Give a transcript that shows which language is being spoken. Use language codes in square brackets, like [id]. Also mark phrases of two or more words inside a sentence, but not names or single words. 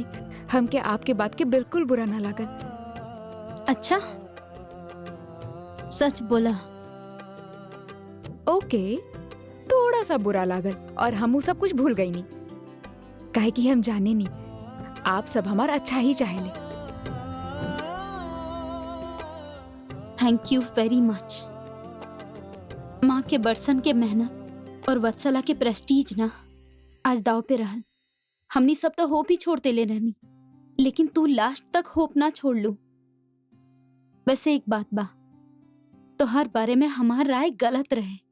[bho] हमके आपके बात के बिल्कुल बुरा ना लागल। अच्छा, सच बोला। ओके, थोड़ा सा बुरा लागल और हमू सब कुछ भूल गई नहीं, काहे कि हम जाने नहीं आप सब हमारा अच्छा ही चाहेले। [en] Thank you very much. [bho] माँ के बरसन के मेहनत और वत्सला के प्रेस्टीज ना आज दाव पे रहल। हमनी सब तो होप ही छोड़ते ले रहनी, लेकिन तू लास्ट तक होप ना छोड़ लू। वैसे एक बात बा, तो हर बारे में हमार राय गलत रहे।